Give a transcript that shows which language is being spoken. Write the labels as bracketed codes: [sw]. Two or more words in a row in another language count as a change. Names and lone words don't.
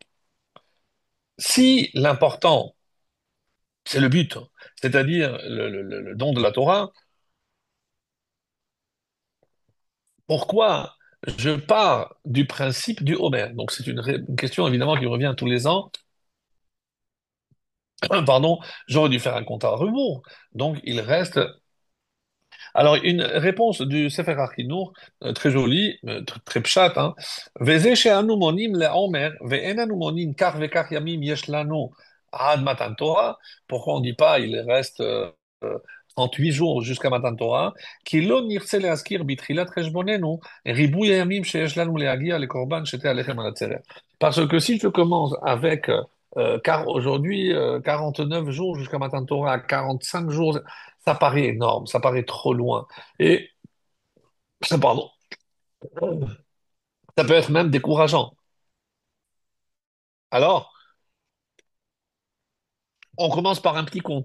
[fr] Si l'important, c'est le but, c'est-à-dire le don de la Torah, pourquoi je pars du principe du Homer? Donc c'est une question évidemment qui revient tous les ans. Pardon, j'aurais dû faire un compte à rebours. Donc il reste. Alors une réponse du Sefer HaChinour, très jolie, très pshat, hein. [he] וזה שאנו מונים לעומר ואין אנו מונים כך וכך ימים יש לנו עד מתן תורה. [fr] Pourquoi on dit pas il reste 38 jours jusqu'à Matan Torah, [he] כי לא נרצה להזכיר בתחילת חשבוננו ריבוי הימים שיש לנו להגיע לקורבן שתי הלחם על עצרת. [fr] Parce que si je commence avec, car aujourd'hui, 49 jours jusqu'à Matan Torah, 45 jours, ça paraît énorme, ça paraît trop loin. Et, pardon, ça peut être même décourageant. Alors, on commence par un petit compte.